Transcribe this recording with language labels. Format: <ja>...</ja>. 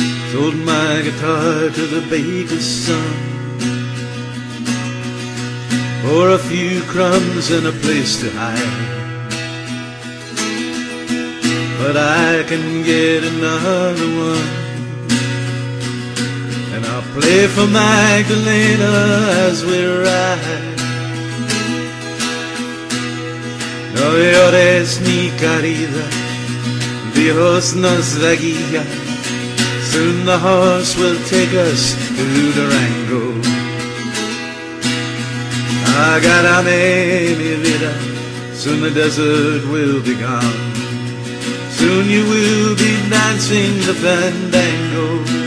<en>Sold my guitar to the baker's son for a few crumbs and a place to hide. But I can get another one, and I'll play for Magdalena as we ride.</en> <es>No llores mi querida, Dios nos la guía.</es> <en>Soon the horse will take us to Durango.</en> <es>Agarame mi vida,</es> <en>soon the desert will be gone. Soon you will be dancing the fandango.</en>